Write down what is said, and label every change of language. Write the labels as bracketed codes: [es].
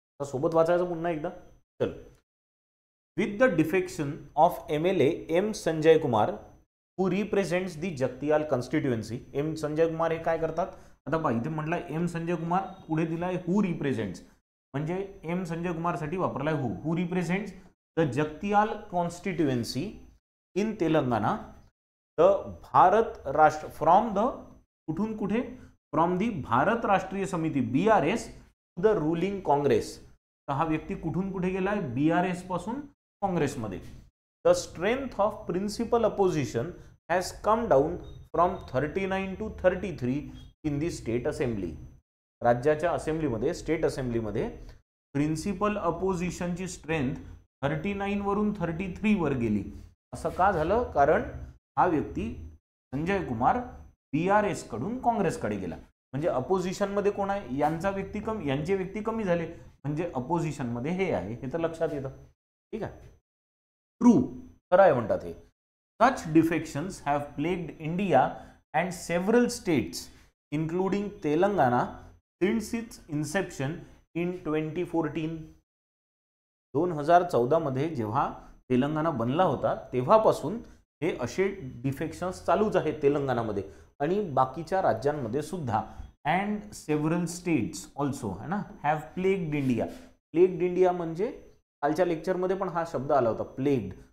[mr] सोबत वाचायचं पुन्हा एकदा. चल. [en] With the defection of MLA M. Sanjay Kumar, who represents the Jagtial constituency. M. [mr] Sanjay Kumar हे काय करतात? आता पहा इथे म्हटलं M. Sanjay Kumar, पुढे दिलाय [en] who represents, [mr] म्हणजे M. [en] Sanjay Kumar [mr] साठी वापरलाय [en] who represents the Jagtial constituency in Telangana, the Bharat Rashtra from the [mr] कुठून कुठे, [en] From the Bharat Rashtriya Samithi BRS to the ruling Congress. [mr] तर हा व्यक्ती कुठून कुठे गेलाय, BRS पासून काँग्रेसमध्ये. [en] The strength of principal opposition has come down from 39 to 33 in the state assembly. [mr] राज्याच्या असेंब्लीमध्ये, स्टेट असेंब्लीमध्ये प्रिन्सिपल अपोजिशनची स्ट्रेंथ 39 वरून 33 वर गेली. असं का झालं? कारण हा व्यक्ती संजय कुमार BRS कडून काँग्रेसकडे गेला. म्हणजे अपोजिशन मध्ये कोण आहे? यांचे व्यक्ती कमी झाले, म्हणजे अपोजिशन मध्ये हे आहे, हे तर लक्षात येतं. ठीक आहे. ट्रू, खरं आहे म्हणतात हे. [en] Such defections have plagued India and several states, including Telangana, since its inception in 2014. [mr] 2014 मध्ये जेव्हा तेलंगणा बनला होता तेव्हापासून हे असे डिफेक्शन्स चालूच आहेत तेलंगणामध्ये आणि बाकीच्या राज्यांमध्ये सुद्धा. [en] And several states also है ना have plagued India. [mr] Plagued India म्हणजे कालच्या लेक्चरमध्ये पण हा शब्द आला होता, प्लेग्ड.